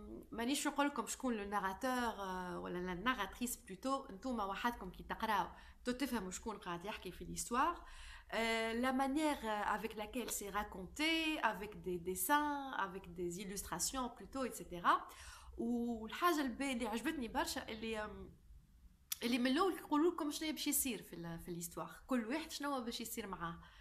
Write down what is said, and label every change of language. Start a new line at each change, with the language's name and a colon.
Arabic: مانيش نقول لكم شكون
French: لو ناراتور ولا لا ناراتريس بلوتو
Arabic: انتوما وحدكم كي تقراو تفهموا شكون قاعد يحكي في l'histoire.
French: La manière avec laquelle c'est raconté, avec des dessins, avec des illustrations plutôt, etc.
Arabic: والحاجة اللي عجبتني برشا اللي من الأول يقولوا لكم شنو باش يصير في l'histoire، كل واحد شنو باش يصير معاه.